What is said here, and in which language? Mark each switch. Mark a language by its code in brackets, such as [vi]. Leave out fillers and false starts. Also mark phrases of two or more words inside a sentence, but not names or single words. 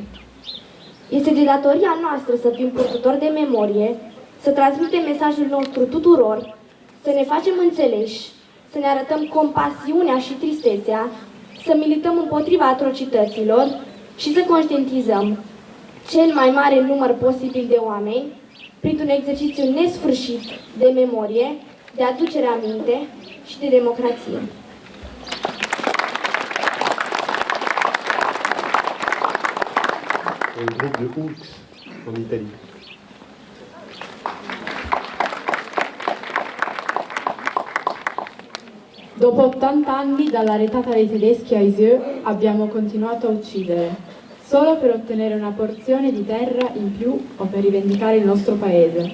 [ro] Este de datoria noastră să fim purtători de memorie, să transmitem mesajul nostru tuturor, să ne facem înțeleși, să ne arătăm compasiunea și tristețea, să milităm împotriva atrocităților și să conștientizăm cel mai mare număr posibil de oameni printr-un exercițiu nesfârșit de memorie, de aducere aminte și de democrație. [fr] Le groupe de Oux, en Italie. [it] Dopo 80 anni dalla retata dei tedeschi a Isieux abbiamo continuato a uccidere, solo per ottenere una porzione di terra in più o per rivendicare il nostro paese.